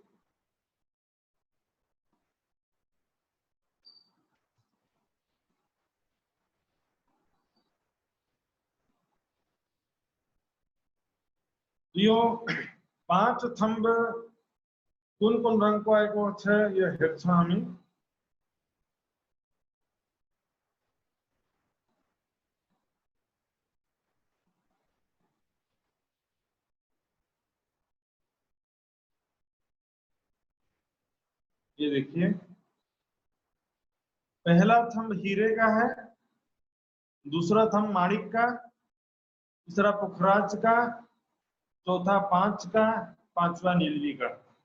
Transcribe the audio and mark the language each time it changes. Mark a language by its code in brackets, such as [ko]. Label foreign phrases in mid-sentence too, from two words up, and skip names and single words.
[ne] यो 5 थंब [hi] कौन कौन रंग [ne] को आएको छ यो हेर्छौं हामी। [hi] ये देखिए, पहला थंब हीरे का है, दूसरा थंब माणिक का, तीसरा पुखराज का, चौथा 5 का, 5वां नीलवी का।